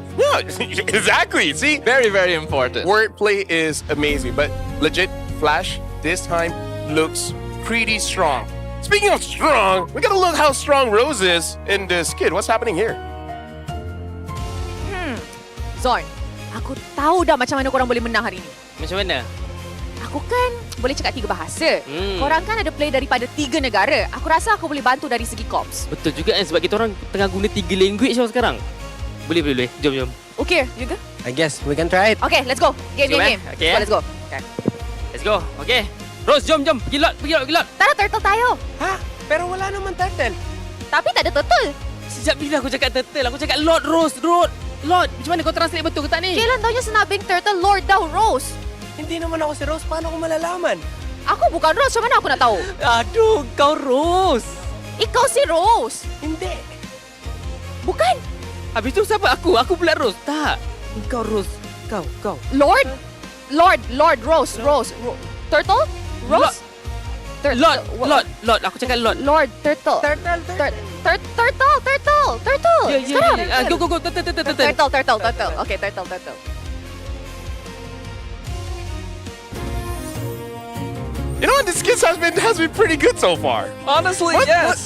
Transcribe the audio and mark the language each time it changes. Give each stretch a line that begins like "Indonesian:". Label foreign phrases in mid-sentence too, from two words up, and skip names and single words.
English: Yeah, exactly. See, very, very important. Wordplay is amazing, but legit, Flash this time looks pretty strong. Speaking of strong, we gotta look how strong Rose is in this kid. What's happening here? Zorn,
Malay: aku tahu dah macam mana korang boleh menang hari ni. Macam mana? Aku kan boleh cakap 3 bahasa. Korang kan ada play daripada 3 negara. Aku rasa aku boleh bantu dari segi comms. Betul juga kan, sebab kita orang tengah guna 3 language sekarang. Boleh. Jom.
English: Okay, you go? I guess we can try it. Okay, let's go. Game. Okay. Let's go. Okay. Let's go. Okay. Rose,
Malay: jom. Pergi lot.
Filipino: Tara turtle tayo. Ha? Pero wala naman turtle.
Malay: Tapi tak ada turtle. Sejak bila aku cakap turtle? Aku cakap Lord Rose. Lord. Macam mana kau translate betul ke tak ni?
Filipino: Kailan taunya sinabing turtle Lord daw, Rose? Hindi naman ako si Rose. Paano ko malalaman?
Malay: Aku bukan Rose. Macam mana aku nak tahu? Aduh, kau Rose.
Filipino: Ikaw si Rose. Hindi.
Malay: Bukan. Habis tu siapa aku? Aku pula Rose. Tak. Kau Rose. Kau. Lord, Rose. Turtle? Rose? Lord. Aku cakap Lord. Lord, turtle. Turtle. Sekarang. Go. Turtle. Okay, turtle.
English: You know what? This kid has been pretty good so far. Honestly, yes.